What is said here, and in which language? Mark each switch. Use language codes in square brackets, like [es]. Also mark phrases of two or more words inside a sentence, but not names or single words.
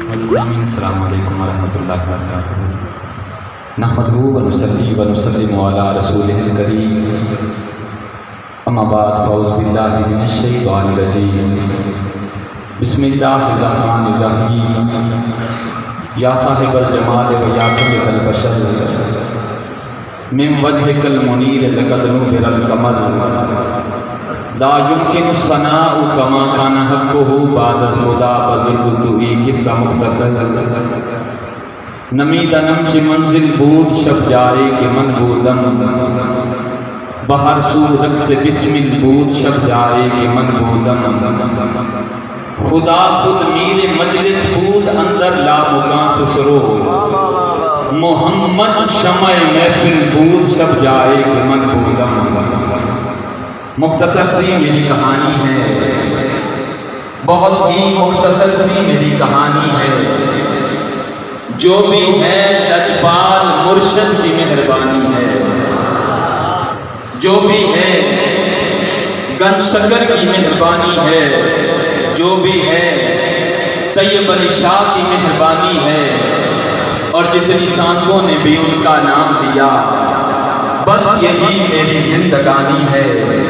[ar] سامعین السلام علیکم ورحمۃ اللہ وبرکاتہ۔ نحمدہ ونصلی ونسلم علی رسولہ الکریم، اما بعد فاعوذ باللہ من الشیطان الرجیم، بسم اللہ الرحمن الرحیم۔ یا صاحب الجمال و یا سید البشر، من وجهک المنیر لقد نور القمر، لا يمكن الثناء كما كان حقه بعد الهدى [fa] بزرگی قصہ مختصر۔ نمید نمچ منزل بود شب جائے کہ من بودم، بہر سو رقص بسمل بود شب جائے کہ من بودم، خدا خود میر مجلس بود اندر لا مکان خسرو، محمد شمع محفل بود شب جائے کہ من بودم۔ [ur] مختصر سی میری کہانی ہے، بہت ہی مختصر سی میری کہانی ہے، جو بھی ہے لجپال مرشد کی مہربانی ہے، جو بھی ہے گن شکر کی مہربانی ہے، جو بھی ہے طیب علی شاہ کی مہربانی ہے، اور جتنی سانسوں نے بھی ان کا نام لیا، بس یہی میری زندگانی ہے۔